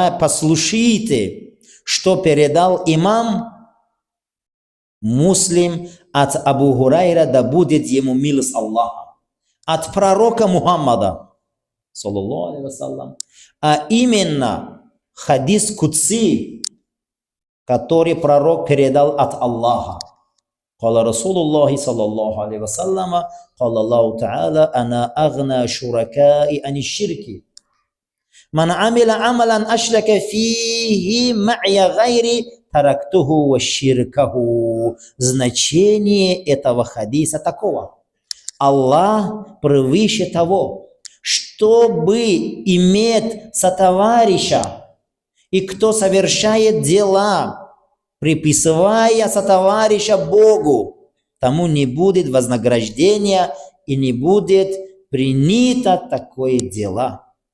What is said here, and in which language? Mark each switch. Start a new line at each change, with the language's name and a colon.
Russian: Послушайте, что передал имам Муслим от Абу Хурайра, да будет ему милость Аллаха, от пророка Мухаммада, саллаллаху алейхи вассалям, а именно хадис Кудси, который пророк передал от Аллаха.
Arabic: قال رسول الله صلى الله عليه وسلم قال الله تعالى أنا أغنى شركاء عن الشرك من عمل عملا أشرك فيه معي غيري тарактуху ва ширкаху.
Russian: Значение этого хадиса такого: Аллах превыше того, чтобы иметь сотоварища, и кто совершает дела, приписывая сотоварища Богу, тому не будет вознаграждения и не будет принято такое дело.